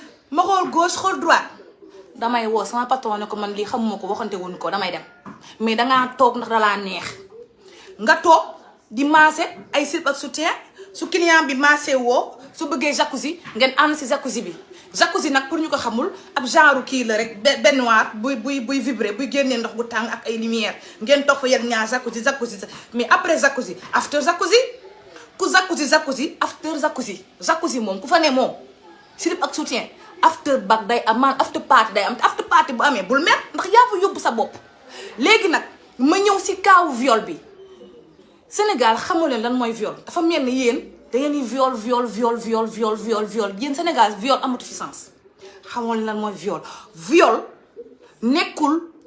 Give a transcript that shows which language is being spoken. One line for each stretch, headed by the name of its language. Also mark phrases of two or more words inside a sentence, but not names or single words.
Wolof: ma xool gauche xool droite damay woo sama patron ne ko man lii xamuma ko waxante wuñu ko damay dem mais dangaa toog ndax dalaa neex nga toog di maase ay slip ak soutien su client bi maase woo su bëggee jacuzzi ngeen ànd si jacuzzi bi. jacuzzi nag pour ñu ko xamul ab genre kii la rek baignoire buy vibrer buy génnee ndox bu tàng ak ay lumière ngeen toog fa yéen ñaar jacuzzi
French: mais après
Wolof: jacuzzi
English: after jacuzzi
Wolof: ku jacuzzi
English: after jacuzzi
Wolof: moom ku fa ne moom slip ak soutien
English: after back
Wolof: day am man
English: after party
Wolof: day am te
English: after party
Wolof: bu amee bul mer ndax yaa fa yóbbu sa bopp. léegi nag ma ñëw si kaawu viol bi Sénégal xamu leen lan mooy viol dafa mel ni yéen da ngeen di viol yéen Sénégal viol amatu fi sens xamoo leen lan mooy viol nekkul